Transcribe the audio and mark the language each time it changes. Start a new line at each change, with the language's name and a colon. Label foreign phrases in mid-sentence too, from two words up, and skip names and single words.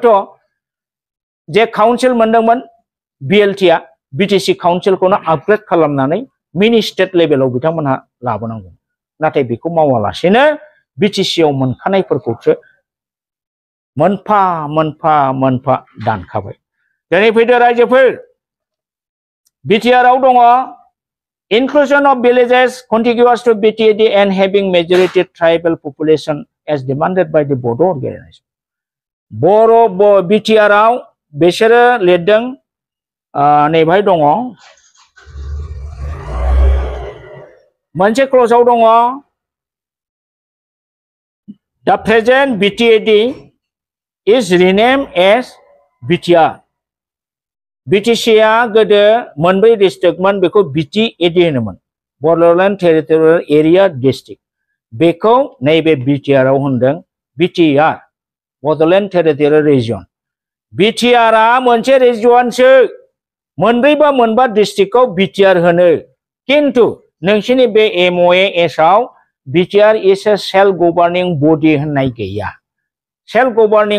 Bodo: जे काउन्सिल मोनदोंमोन बिएलटिआ बिटिसि काउन्सिलखौनो आपग्रेड खालामनानै
English: mini state level
Bodo: बिथांमोनहा लाबोनांगौ नाथाय बेखौ मावालासेनो बिटिसिआव मोनखानायफोरखौसो मोनफा मोनफा मोनफा दानखाबाय दिनै फैदो रायजोफोर बिटिआरआव दङ
English: inclusion of villages contiguous to BTAD and having majority tribal population as demanded by the Bodo organization.
Bodo: बर' बिटिआरआव बिसोरो लिरदों नैबाय दङ मोनसे क्लजआव दङ
English: the present BTAD is renamed as BTR.
Bodo: BTCआ गोदो मोनब्रै डिस्ट्रिक्टमोन बेखौ BTAD होनोमोन बड'लेण्ड टेरिटरियेल एरिया डिस्ट्रिक्ट बेखौ नैबे बिटिआरआव होनदों BTR बड'लेण्ड टेरिटरियेल रिजन बिटिआरआ मोनसे रिजनसो मोनब्रै बा मोनबा डिस्ट्रिक्टखौ बिटिआर होनो किन्तु नोंसिनि बे एमअएस आव
English: BTR is a self governing body
Bodo: होननाय गैया
English: self governing